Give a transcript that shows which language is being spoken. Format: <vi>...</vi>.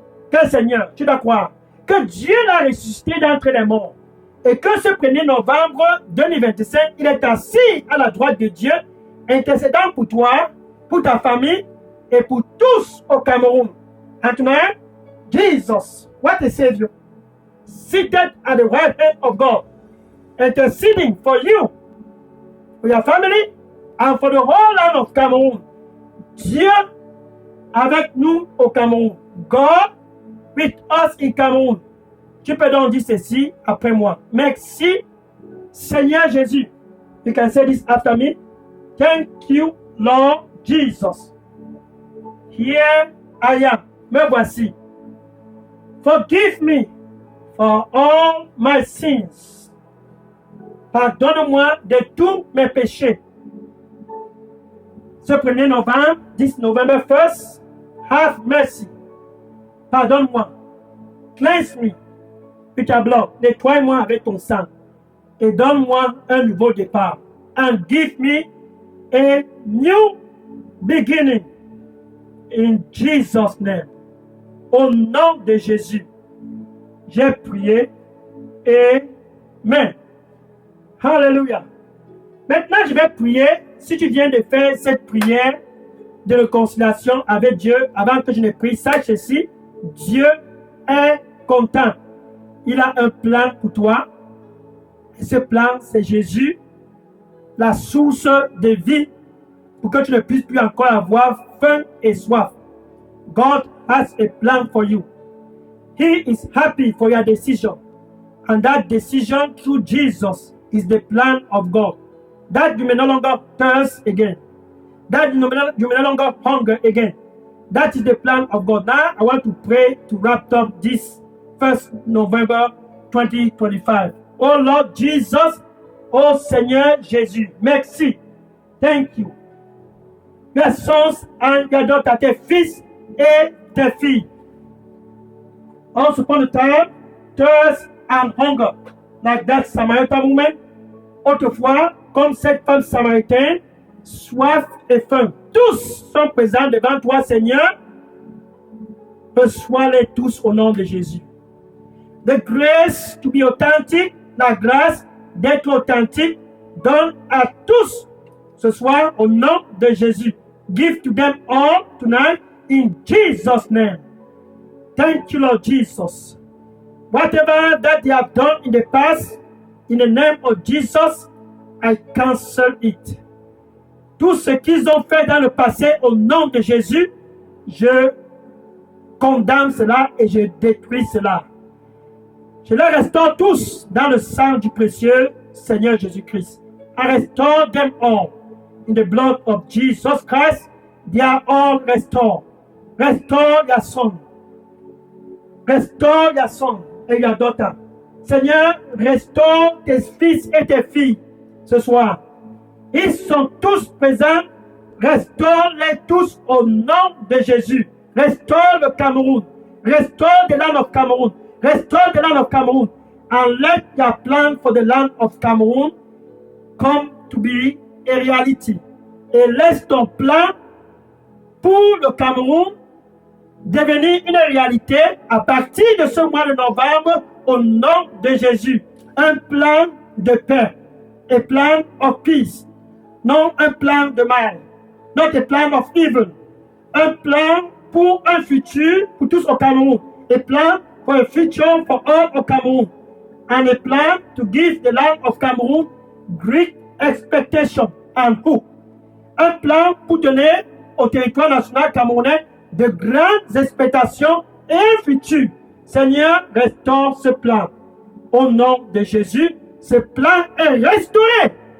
<fr>Quel Seigneur, tu dois croire que Dieu l'a ressuscité d'entre les morts et que ce 1er novembre 2025, il est assis à la droite de Dieu, intercédant pour toi, pour ta famille et pour tous au Cameroun.</fr> <en>And tonight, Jesus, what a Savior, seated at the right hand of God, interceding for you, for your family, and for the whole land of Cameroun.</en> <fr>Dieu avec nous au Cameroun.</fr> <en>God with us in Cameroun.</en> <fr>Tu peux donc dire ceci après moi. Merci, Seigneur Jésus.</fr> <en>You can say this after me. Thank you, Lord Jesus. Here I am.</en> <fr>Me voici.</fr> <en>Forgive me for all my sins.</en> <fr>Pardonne-moi de tous mes péchés. Ce 1er novembre,</fr> <en>this November 1st, have mercy.</en> <fr>Pardonne-moi.</fr> <en>Cleanse me with your blood.</en> <fr>Nettoie-moi avec ton sang. Et donne-moi un nouveau départ.</fr> <en>And give me a new beginning. In Jesus' name.</en> <fr>Au nom de Jésus, j'ai prié.</fr> <en>Amen. Hallelujah.</en> <fr>Maintenant, je vais prier. Si tu viens de faire cette prière de réconciliation avec Dieu, avant que je ne prie, sache ceci, Dieu est content. Il a un plan pour toi. Et ce plan, c'est Jésus, la source de vie, pour que tu ne puisses plus encore avoir faim et soif.</fr> <en>God has a plan for you. He is happy for your decision. And that decision through Jesus is the plan of God. That you may no longer thirst again. That you may no longer hunger again. That is the plan of God. Now, I want to pray to wrap up this 1st November 2025. Oh Lord Jesus, oh</en> <fr>Seigneur Jésus, merci.</fr> <en>Thank you. Your sons and your daughters,</en> <fr>tes fils et tes filles.</fr> <en>Once upon a time, thirst and hunger, like that Samaritan woman.</en> <fr>Autrefois, comme cette femme samaritaine, soif et faim. Tous sont présents devant toi, Seigneur. Reçois-les tous au nom de Jésus.</fr> <en>The grace to be authentic,</en> <fr>la grâce d'être authentique, donne à tous ce soir au nom de Jésus.</fr> <en>Give to them all tonight in Jesus' name. Thank you, Lord Jesus. Whatever that they have done in the past, in the name of Jesus, I cancel it.</en> <fr>Tout ce qu'ils ont fait dans le passé, au nom de Jésus, je condamne cela et je détruis cela. Je les restaure tous dans le sang du précieux Seigneur Jésus-Christ.</fr> <en>I restore them all in the blood of Jesus Christ. They are all restored. Restore your son. Restore your son et your daughter.</en> <fr>Seigneur, restaure tes fils et tes filles ce soir. Ils sont tous présents. Restaure-les tous au nom de Jésus.</fr> <en>Restore le Cameroun. Restore the land of Cameroon. Restore the land of Cameroon. And let your plan for the land of Cameroon come to be a reality.</en> <fr>Et laisse ton plan pour le Cameroun devenir une réalité à partir de ce mois de novembre au nom de Jésus. Un plan de paix.</fr> <en>A plan of peace.</en> <fr>Non un plan de mal.</fr> <en>Not a plan of evil.</en> <fr>Un plan pour un futur pour tous au Cameroun.</fr> <en>A plan for a future for all au Cameroun. And a plan to give the land of Cameroon great expectation and hope.</en> <fr>Un plan pour donner au territoire national camerounais de grandes expectations et un futur. Seigneur, restaure ce plan. Au nom de Jésus, ce plan est restauré.</fr>